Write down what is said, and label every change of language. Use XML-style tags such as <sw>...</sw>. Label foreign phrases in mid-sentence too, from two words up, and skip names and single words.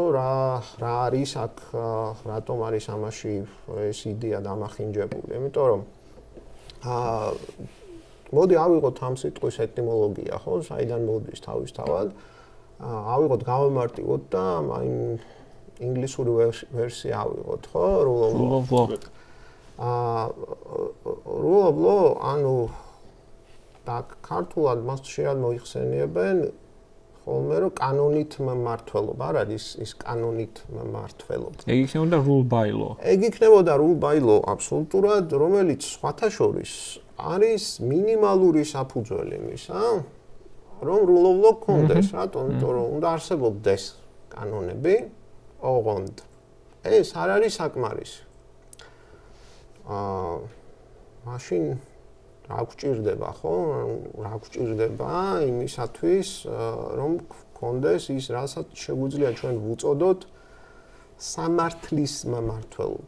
<ka>რა არის აქ, რატომ არის ამაში ეს იდეა დამახინჯებული? იმიტომ რომ მოდი ავიღოთ ამ სიტყვის ეტიმოლოგია, ხო? საიდან მოდის თავისთავად? ავიღოთ, გავემარტივოთ და აი ინგლისური ვერსია ავიღოთ, ხო?</ka> <en>Rule of law. Rule of law,</en> <ka>ანუ და ქართულად მას შეიძლება მოიხსენიებენ ხოლმე რომ კანონით მმართველობა, არ არის ის კანონით მმართველობა. ეგ იქნებოდა</ka> <en>rule by law.</en> <ka>ეგ იქნებოდა</ka> <en>rule by law</en> <ka>აბსოლუტურად, რომელიც სხვათა შორის არის მინიმალური საფუძველი იმისა, რომ</ka> <en>rule of law</en> <ka>კონდეს, რატომ? იმიტომ რომ უნდა არსებობდეს კანონები, ოღონდ ეს არ არის საკმარისი. მაშინ რა გვჭირდება, ხო? რა გვჭირდება იმისათვის, რომ კონდეს ის, რასაც შეგვიძლია ჩვენ ვუწოდოთ სამართლის მმართველობა.</ka>